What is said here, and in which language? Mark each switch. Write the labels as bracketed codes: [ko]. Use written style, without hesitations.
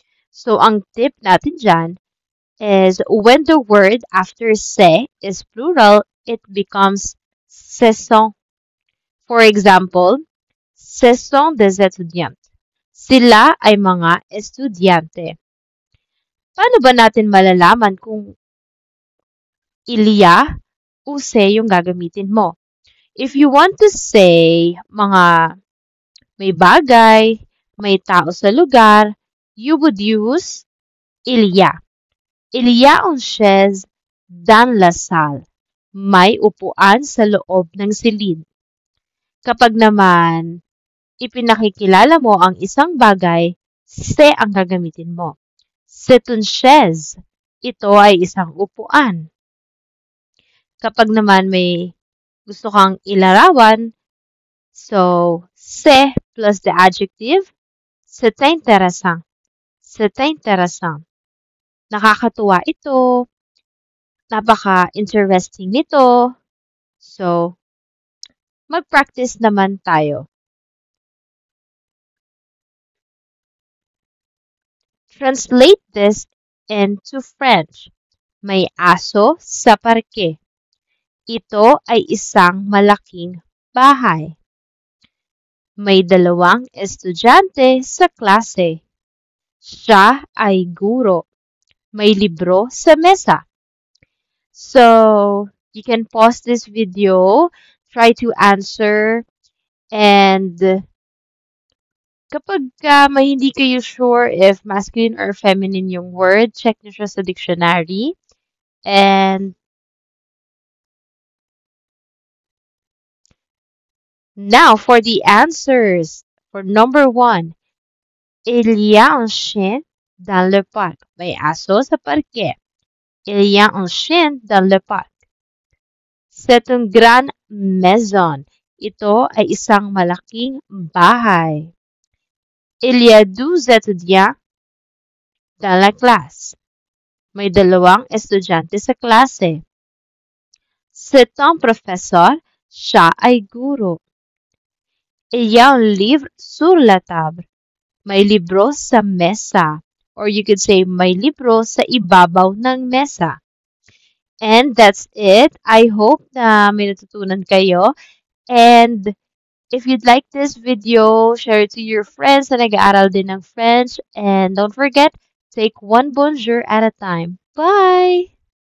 [en] So, [tl] ang tip natin dyan [en] is when the word after se is plural, it becomes [fr] ce sont. For example, ce sont des étudiants. [tl] Sila ay mga estudyante. Paano ba natin malalaman kung ilya o se yung gagamitin mo? [en] If you want to say [tl] mga may bagay, may tao sa lugar, [en] you would use ilya. [fr] Il y a une chaise dans la salle. [tl] May upuan sa loob ng silid. Kapag naman ipinakikilala mo ang isang bagay, se ang gagamitin mo. [fr] C'est une chaise. [tl] Ito ay isang upuan. Kapag naman may gusto kang ilarawan, [en] so se plus the adjective, [fr] c'est intéressant. C'est intéressant. [tl] Nakakatuwa ito. Napaka-interesting nito. So, mag-practice naman tayo. [en] Translate this into French. [tl] May aso sa parke. Ito ay isang malaking bahay. May dalawang estudyante sa klase. Siya ay guro. May libro sa mesa. [en] So, you can pause this video, try to answer, and [tl] kapag may hindi kayo sure if masculine or feminine yung word, check nyo siya sa dictionary. [en] And Now for the answers. [fr] For number 1, il y a un chien dans le parc. [tl] May aso sa parke. [fr] Il y a un chien dans le parc. C'est une grande maison. [tl] Ito ay isang malaking bahay. [fr] Il y a 2 étudiants dans la classe. [tl] May 2 estudyante sa klase. [fr] C'est un professeur. [tl] Siya ay guro. [fr] Il y a un livre sur la table. [tl] May libro sa mesa. [en] Or you could say, [tl] may libro sa ibabaw ng mesa. [en] And that's it. I hope [tl] na may natutunan kayo. [en] And if you'd like this video, share it to your friends [tl] na nag-aaral din ng [en] French. And don't forget, take one bonjour at a time. Bye!